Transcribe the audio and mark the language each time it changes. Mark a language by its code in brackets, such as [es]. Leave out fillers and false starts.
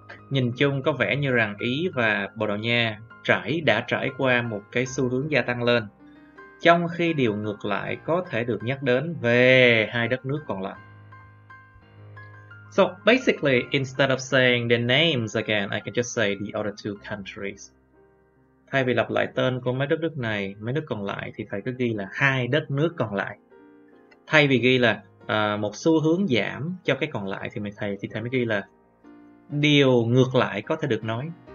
[vi] Nhìn chung có vẻ như rằng Ý và Bồ Đào Nha đã trải qua một cái xu hướng gia tăng lên, trong khi điều ngược lại có thể được nhắc đến về hai đất nước còn lại. [en] So basically, instead of saying their names again, I can just say the other two countries. [vi] Thay vì lặp lại tên của mấy đất nước này, mấy nước còn lại, thì thầy cứ ghi là hai đất nước còn lại. Thay vì ghi là một xu hướng giảm cho cái còn lại, thì thầy mới ghi là điều ngược lại có thể được nói.